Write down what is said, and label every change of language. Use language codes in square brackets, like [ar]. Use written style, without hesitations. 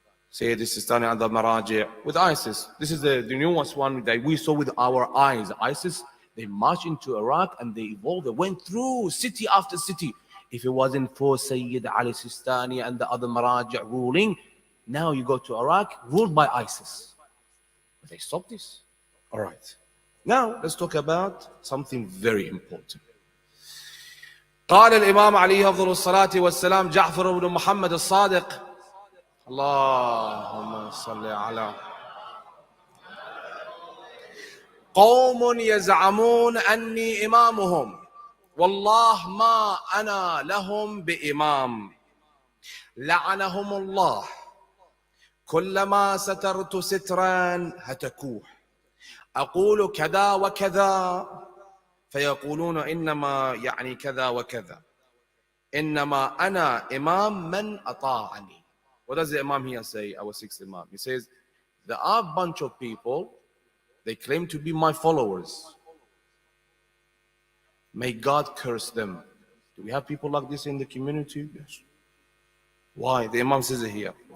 [en] Sayyid Sistani and the Maraji with ISIS. This is the newest one that we saw with our eyes. ISIS, they marched into Iraq and they evolved. They went through city after city. If it wasn't for Sayyid Ali Sistani and the other Maraji' ruling, now you go to Iraq, ruled by ISIS. But they stopped this. All right. Now, let's talk about something very important. [ar] قال الإمام عليه أفضل الصلاة والسلام جعفر بن محمد الصادق اللهم صل على قوم يزعمون أني إمامهم والله ما أنا لهم بإمام لعنهم الله كلما سترت سترا هتكوه أقول كذا وكذا فيقولون إنما يعني كذا وكذا إنما أنا إمام من أطاعني. [en] What does the Imam here say, our sixth Imam? He says, there are a bunch of people, they claim to be my followers. May God curse them. Do we have people like this in the community? Yes. Why? The Imam says it here.